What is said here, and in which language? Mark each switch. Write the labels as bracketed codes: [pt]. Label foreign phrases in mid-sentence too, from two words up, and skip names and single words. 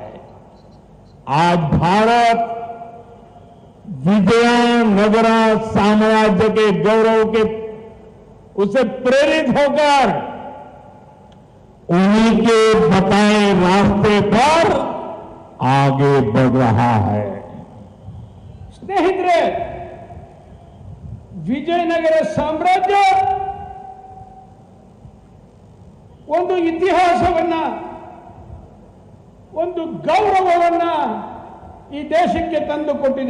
[hi] आज भारत विजयनगर साम्राज्य के गौरव के उसे प्रेरित होकर उन्हीं के बताए रास्ते पर आगे बढ़ रहा है। [kn] ಸ್ನೇಹಿತರೆ, ವಿಜಯನಗರ ಸಾಮ್ರಾಜ್ಯ ಒಂದು ಇತಿಹಾಸವನ್ನ, ಒಂದು ಗೌರವವನ್ನ ಈ ದೇಶಕ್ಕೆ ತಂದುಕೊಟ್ಟಿದೆ.